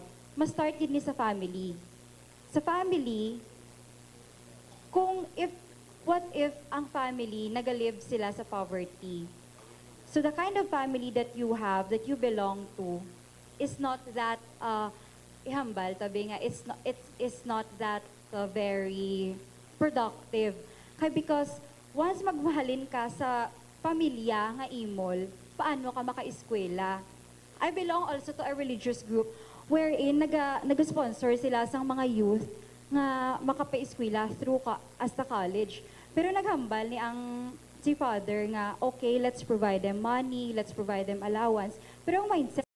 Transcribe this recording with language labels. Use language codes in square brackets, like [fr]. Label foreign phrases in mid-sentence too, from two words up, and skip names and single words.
[hil] Mas start din ni sa family. Sa family, [en] what if [hil] ang family nagalive sila sa poverty? [en] So the kind of family that you have, that you belong to, is not that, [hil] ihambal, tabi nga, [en] it's not that very productive. [hil] Kaya because once magmahalin ka sa pamilya nga imol, paano ka maka-eskwela? [en] I belong also to a religious group wherein [hil] nag-sponsor sila sang mga youth nga makapa-eskwela [en] through as the college. [hil] Pero naghambal ni ang si father nga, [en] okay, let's provide them money, let's provide them allowance. [hil] Pero ang [en] mindset